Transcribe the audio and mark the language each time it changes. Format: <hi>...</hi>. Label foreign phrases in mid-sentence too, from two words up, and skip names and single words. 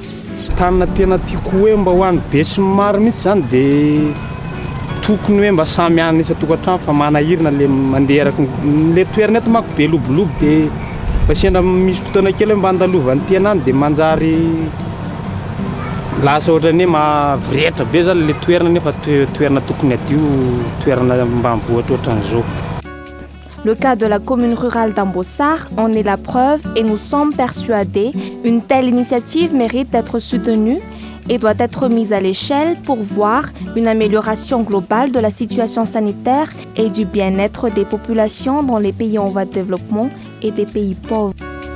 <mg>Tanana tena tiako hoe mba ho an'ny be sy maro mihitsy zany dia tokony hoe mba samy any isa-tokantrano fa manahirina le mandeha araka le toerana eto manko be lobolobo dia mba sendra misy fotoana kely hoe mba andalovan'ny tena any dia manjary lasa ohatrany hoe mahavirehitra be zany le toerana nefa toerana tokony adio toerana mba mivoatra ohatran'izao.</mg> <fr>Le cas de la commune rurale d'Ambossar en est la preuve et nous sommes persuadés qu'une telle initiative mérite d'être soutenue et doit être mise à l'échelle pour voir une amélioration globale de la situation sanitaire et du bien-être des populations dans les pays en voie de développement et des pays pauvres.</fr>